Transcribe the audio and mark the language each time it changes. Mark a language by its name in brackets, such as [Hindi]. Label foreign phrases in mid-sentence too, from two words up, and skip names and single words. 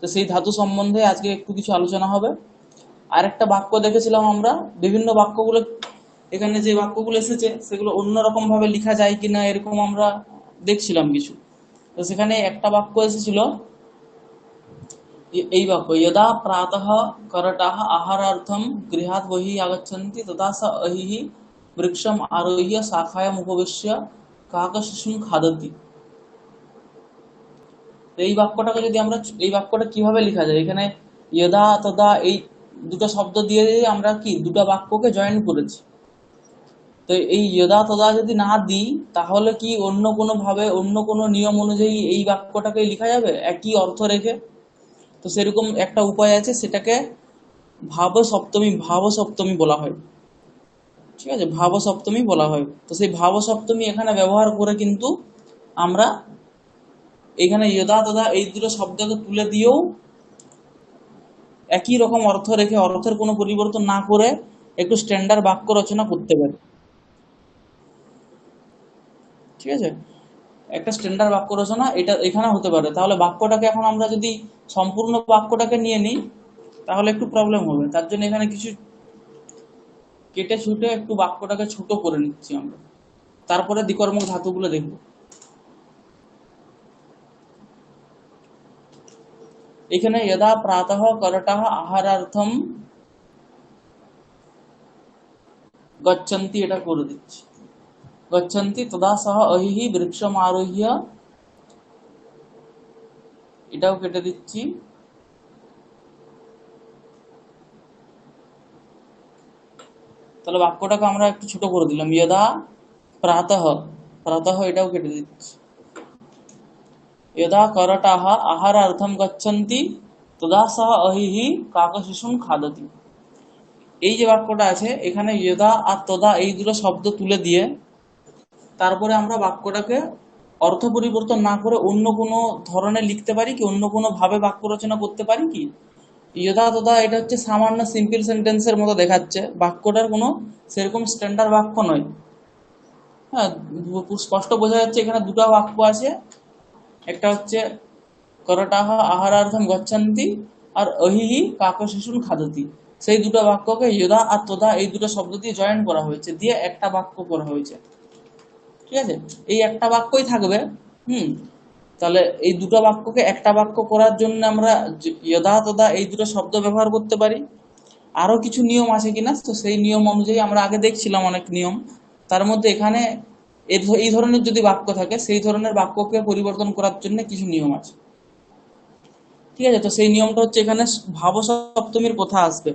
[Bangla] তো সেই ধাতু সম্বন্ধে আজকে একটু কিছু আলোচনা হবে। আর একটা বাক্য দেখেছিলাম আমরা, বিভিন্ন বাক্যগুলো এখানে যে বাক্যগুলো এসেছে সেগুলো অন্যরকম ভাবে লেখা যায় কিনা এরকম আমরা দেখছিলাম কিছু। তো সেখানে একটা বাক্য এসেছিল, এই বাক্য, [Sanskrit] यदा प्रातः करटाः आहारार्थं गृहात् बहिः आगच्छन्ति तदा स अहिः वृक्षम् आरोह्य शाखायाम् उपविश्य काकशिशुं खादति। [Bangla] তো এই বাক্যটাকে যদি আমরা, এই বাক্যটা কিভাবে লেখা যায়, এখানে [Sanskrit] यदा तदा [Bangla] এই দুটো শব্দ দিয়ে আমরা কি দুটো বাক্যকে জয়েন করেছি। তো এই [Sanskrit] यदा तदा [Bangla] যদি না দিই তাহলে কি অন্য কোনো ভাবে অন্য কোনো নিয়ম অনুযায়ী এই বাক্যটাকে লেখা যাবে একই অর্থ রেখে? তো সেরকম একটা উপায় আছে, সেটাকে ভাব সপ্তমী বলা হয়। ঠিক আছে, ভাব সপ্তমী বলা হয়। তো সেই ভাব সপ্তমী এখানে ব্যবহার করে কিন্তু আমরা এখানে [Sanskrit] यदा तदा [Bangla] এই দুটো শব্দকে তুলে দিয়েও একই রকম অর্থ রেখে, অর্থের কোনো পরিবর্তন না করে একটু স্ট্যান্ডার্ড বাক্য রচনা করতে পারি। ঠিক আছে, একটা স্ট্যান্ডার্ড বাক্য রচনা এটা এখানে হতে পারে। তাহলে বাক্যটাকে এখন আমরা যদি সম্পূর্ণ বাক্যটাকে নিয়ে নিই তাহলে একটু প্রবলেম হবে। তার জন্য এখানে কিছু কেটে ছুটে একটু বাক্যটাকে ছোট করে নিচ্ছি আমরা, তারপরে দ্বিকর্মক ধাতুগুলো দেখব। [Sanskrit] এখানে यदा प्रातः करटाः आहारार्थं गच्छन्ति [Bangla] এটা করে দিচ্ছি, [Sanskrit] गच्छन्ति तदा सः अहिः वृक्षम् आरोह्य, [Bangla] এটাও কেটে দিচ্ছি। তাহলে বাক্যটাকে আমরা একটু ছোট করে দিলাম, [Sanskrit] यदा प्रातः, प्रातः [Bangla] এটাও কেটে দিচ্ছি, [Sanskrit] यदा करटाः आहारार्थं गच्छन्ति तदा सः अहिः काकशिशुं खादति। [Bangla] এই যে বাক্যটা আছে এখানে यदा আর तदा এই দুটো শব্দ তুলে দিয়ে তারপরে আমরা বাক্যটাকে অর্থ পরিবর্তন না করে অন্য কোনো ধরনের লিখতে পারি কি, অন্য কোনো ভাবে বাক্য রচনা করতে পারি কি? [Sanskrit] यदा तदा [Bangla] এটা হচ্ছে সামান্য [English] simple sentenceের [Bangla] মতো দেখাচ্ছে, বাক্যটার কোনো সেরকম স্ট্যান্ডার্ড বাক্য নয়। হ্যাঁ, স্পষ্ট বোঝা যাচ্ছে এখানে দুটো বাক্য আছে, একটা হচ্ছে [Sanskrit] করটাহ আহারার্থম গচ্ছন্তি [Bangla] আর [Sanskrit] অহিহি কাকশিশুন খাদতি। [Bangla] সেই দুটো বাক্যকে यदा আর तदा এই দুটো শব্দ দিয়ে জয়েন করা হয়েছে, দিয়ে একটা বাক্য করা হয়েছে। ঠিক আছে, এই একটা বাক্যই থাকবে। তাহলে এই দুটো বাক্যকে একটা বাক্য করার জন্য আমরা [Sanskrit] यदा तदा [Bangla] এই দুটো শব্দ ব্যবহার করতে পারি। আরো কিছু নিয়ম আছে কিনা, তো সেই নিয়ম অনুযায়ী আমরা আগে দেখছিলাম অনেক নিয়ম, তার মধ্যে এখানে এই ধরনের যদি বাক্য থাকে সেই ধরনের বাক্যকে পরিবর্তন করার জন্য কিছু নিয়ম আছে। ঠিক আছে, তো সেই নিয়মটা হচ্ছে এখানে ভাব সপ্তমীর কথা আসবে।